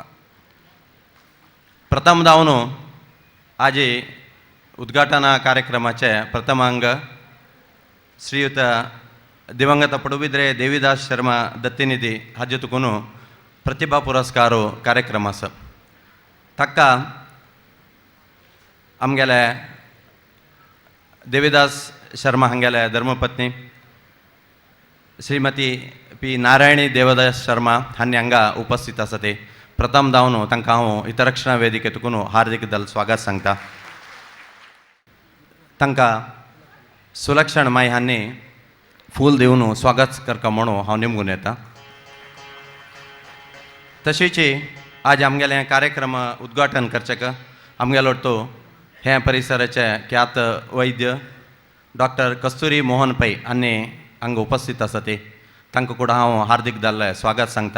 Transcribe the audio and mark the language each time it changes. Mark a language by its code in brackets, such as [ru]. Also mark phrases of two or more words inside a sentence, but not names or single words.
[kok] प्रथम जावन आजी उद्घाटना कार्यक्रमाचे प्रथमांग श्रीयुत दिवंगत पडुबिद्रे देविदास शर्मा दत्तनिधी हाजे तुकून प्रतिभा पुरस्कार कार्यक्रम आसा. ताका आमगेले देविदास शर्मा हांगेले धर्मपत्नी श्रीमती पी नारायणी देवदास शर्मा हांणी हांगा उपस्थित आसा ते प्रथम जावन तांकां हांव हितरक्षणा वेदिके तुकून हार्दिक दल स्वागत सांगता. तांकां सुलक्षण माई हांणी फूल दिवन स्वागत करता म्हणून हांव निमगून येता. तशीच आज आमगेले हे कार्यक्रम उद्घाटन करचेक आमगेलो तो हे परिसराचे ख्यात वैद्य डॉक्टर कस्तुरी मोहन पै हांणी हांगा उपस्थित आसा ते तांकां कुडा हांव हार्दिक धल्ले स्वागत सांगता.